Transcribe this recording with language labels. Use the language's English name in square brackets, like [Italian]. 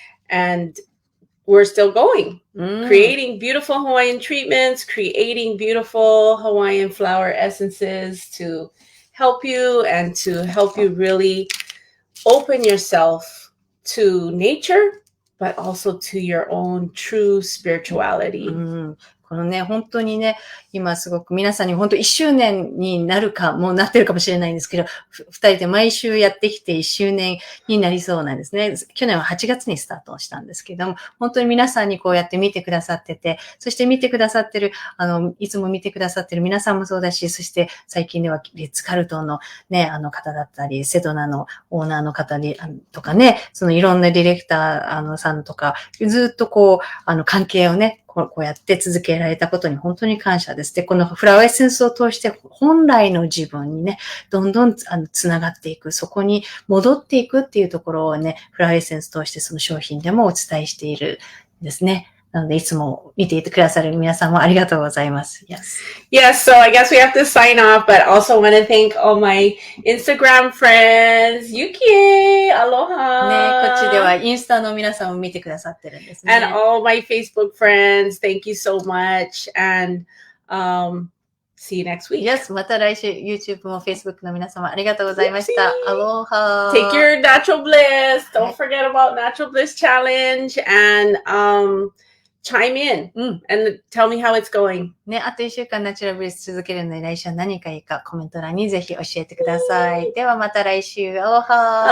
[English] And we're still going, creating beautiful Hawaiian treatments, creating beautiful Hawaiian flower essences to help you and to help you really open yourself to nature, but also to your own true spirituality. [Japanese] このね、本当にね、今すごく皆さんに本当1周年になるか、もうなってるかもしれないんですけど、二人で毎週やってきて1周年になりそうなんですね。去年は8月にスタートしたんですけども、本当に皆さんにこうやって見てくださってて、そして見てくださってる、いつも見てくださってる皆さんもそうだし、そして最近ではリッツ・カルトンのね、方だったり、セドナのオーナーの方にとかね、そのいろんなディレクターさんとか、ずっとこう、関係をね、こうやって続けられたことに本当に感謝です。で、このフラワーエッセンスを通して本来の自分にね、どんどんつながっていく、そこに戻っていくっていうところをね、フラワーエッセンスを通してその商品でもお伝えしているんですね。なので、いつも見ていてくださる皆さんもありがとうございます。 [English] Yes, so I guess we have to sign off, but also want to thank all my Instagram friends. Yuki, aloha. [Japanese] ね、こっちではインスタの皆さんも見てくださってるんですね。 [English] And all my Facebook friends, thank you so much. And see you next week. [Japanese] Yes, また来週 YouTube も Facebook の皆様ありがとうございました。アロハ。 [English] Take your natural bliss. Don't forget about Natural Bliss Challenge and chime in and tell me how it's going. [Japanese] ね、あと1週間ナチュラルブリス続けるので来週は何かいいかコメント欄にぜひ教えてください。ではまた来週。アロハ。